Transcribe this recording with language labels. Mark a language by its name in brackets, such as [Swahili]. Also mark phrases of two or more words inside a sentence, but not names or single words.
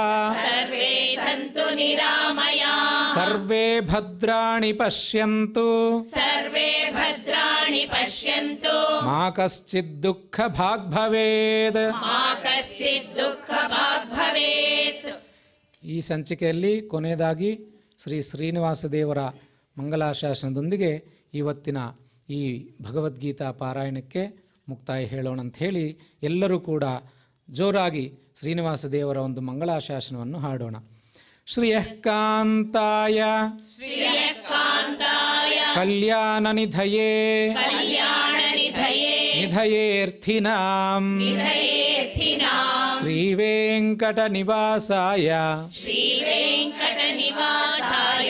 [Sanskrit] सर्वे सन्तु निरामयाः सर्वे भद्राणि पश्यन्तु सर्वे भद्राणि पश्यन्तु मा कश्चित् दुःखभाग् भवेत् मा कश्चित् दुःखभाग् भवेत् [Kannada] ಈ ಸಂಚಿಕೆಯಲ್ಲಿ ಕೊನೆಯದಾಗಿ ಶ್ರೀ ಶ್ರೀನಿವಾಸ ದೇವರ ಮಂಗಲಾಶಾಸನದೊಂದಿಗೆ ಇವತ್ತಿನ ಈ ಭಗವದ್ಗೀತಾ ಪಾರಾಯಣಕ್ಕೆ ಮುಕ್ತಾಯ ಹೇಳೋಣ ಅಂತ ಹೇಳಿ ಎಲ್ಲರೂ ಕೂಡ ಜೋರಾಗಿ ಶ್ರೀನಿವಾಸ ದೇವರ ಒಂದು ಮಂಗಳಾಶಾಸನವನ್ನು ಹಾಡೋಣ. [Sanskrit] ಶ್ರಿಯಃ ಕಾಂತಾಯ श्रियःकान्ताय ಕಲ್ಯಾಣನಿಧಯೇ कल्याणनिधये ನಿಧಯೇರ್ಥಿನಾಂ निधयेऽर्थिनाम् ಶ್ರೀವೆಂಕಟನಿವಾಸಾಯ श्रीवेङ्कटनिवासाय